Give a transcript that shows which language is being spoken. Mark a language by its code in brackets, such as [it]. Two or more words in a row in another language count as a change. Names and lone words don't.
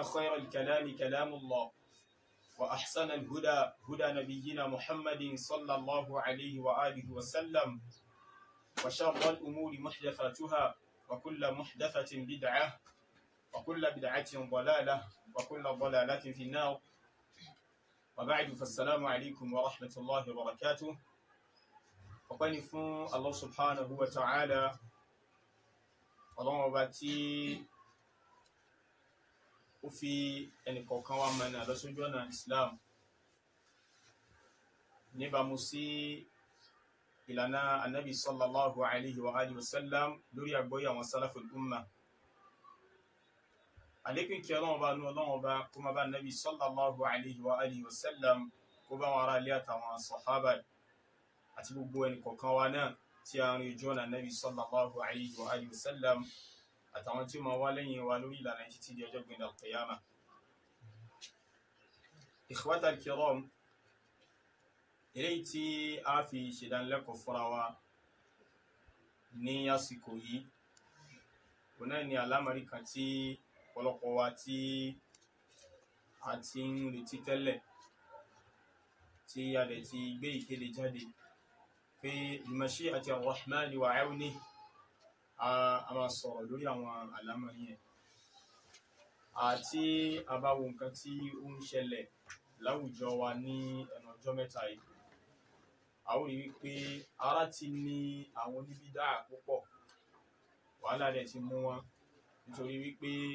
[ar] خير الكلام كلام الله وأحسن الهدى هدى نبينا محمد صلى الله عليه وآله وسلم وشر الأمور محدثاتها وكل محدثة بدعة وكل بدعة ضلالة وكل ضلالة في النار وبعد فالسلام عليكم ورحمة الله وبركاته وقال فون الله سبحانه وتعالى [yo] ọlọ́run ọba tí ó fi ẹnìkọ̀ọ̀kan wa mọ̀nà lọ sójú ọ̀nà Islam níbàámu sí ìlànà anabi [ar] صلى الله عليه وآله وسلم [yo] lórí àgbọ́yé àwọn [ar] سلف الأمة [yo] àlékún kí ọlọ́run ọba nú ọlọ́run ọba kó máa bá anabi [ar] صلى الله عليه وآله وسلم [yo] kó bá wọn ará ilé àtàwọn sàhábà àti gbogbo ẹnìkọ̀ọ̀kan wa náà tí a rìn ojú ọ̀nà Nabi [ar] صلى الله عليه وآله وسلم [yo] àtàwọn tí ó máa wá lẹ́yìn wa lórí ìlànà títí di ọjọ́ gbẹ̀ndà al-qiyama. [ar] إخوة الكرام, [yo] eléyìí tí a fi ṣèdánilẹ́kọ̀ọ́ fúnra wa ní àsìkò yìí òun náà ni àlámọ̀rí kan tí ọ̀pọ̀lọpọ̀ wa tí a ti ń retí tẹ́lẹ̀ tí a dẹ̀ ti gbé ìkéde jáde pé [ar] بمشيئة الرحمن وعونه [yo] a máa sọ̀rọ̀ lórí àwọn àlámọ̀rí yẹn àti àbáwo nǹkan tí ó ń ṣẹlẹ̀ láwùjọ wa ní ẹnu ọjọ́ mẹ́ta yìí a ó rí wípé ara ti ní àwọn oníbídà púpọ̀ wàhálà rẹ̀ ti mú wọn nítorí wípé